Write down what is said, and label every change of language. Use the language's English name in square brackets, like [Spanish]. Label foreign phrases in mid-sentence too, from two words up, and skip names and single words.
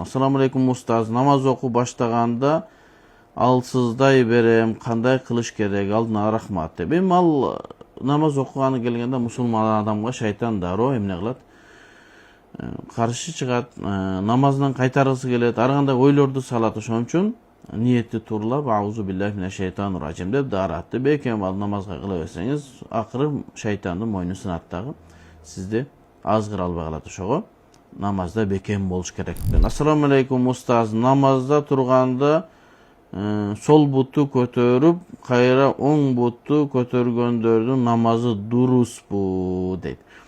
[Arabic] السلام عليكم [Kyrgyz] устаз, намаз окуу баштаганда алсыздай берем, кандай кылыш керек? Алдына рахмат деп. Эми ал намаз окуганы келгенде мусулман адамга шайтан дароо эмне кылат? каршы чыгат, намазынан кайтаргысы келет, ар кандай ойлорду салат. Ошон үчүн ниетти турлап [Arabic] أعوذ بالله من الشيطان الرجيم [Kyrgyz] деп даратты бекем ал намазга кыла берсеңиз, акыры шайтандын мойну сынат дагы сизди азгыра албай калат. Ошого намазда бекем болуш керек. [Arabic] السلام عليكم [Kyrgyz] устаз, намазда турганда сол бутту көтөрүп, кайра оң бутту көтөргөндөрдүн намазы дурусбу дейт.